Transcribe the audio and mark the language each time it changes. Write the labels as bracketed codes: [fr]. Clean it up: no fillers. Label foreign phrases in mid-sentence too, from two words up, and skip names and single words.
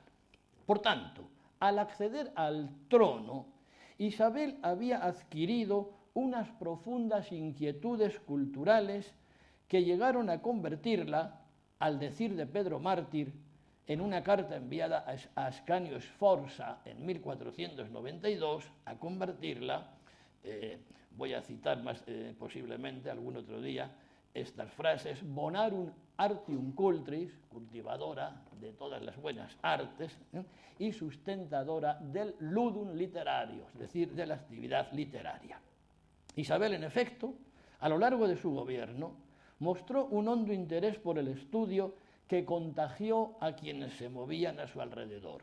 [es] Por tanto, al acceder al trono, Isabel había adquirido unas profundas inquietudes culturales que llegaron a convertirla, al decir de Pedro Mártir, en una carta enviada a Ascanio Sforza en 1492, a convertirla, voy a citar más posiblemente algún otro día, estas frases: [la] bonarum artium cultris, [es] cultivadora de todas las buenas artes, y sustentadora del ludum literario, es decir, de la actividad literaria. Isabel, en efecto, a lo largo de su gobierno, mostró un hondo interés por el estudio que contagió a quienes se movían a su alrededor.